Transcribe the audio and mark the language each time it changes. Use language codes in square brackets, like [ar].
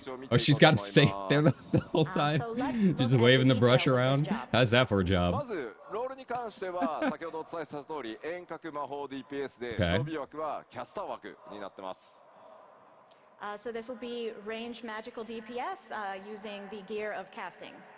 [en] Oh, she's got to stay there the whole time, just waving the brush around. How's that for a job? [ja] まずロールに関しては先ほどお伝えした通り遠隔魔法 DPS で装備枠はキャスター枠になってます。 [en] So this will be range magical DPS using the gear of casting.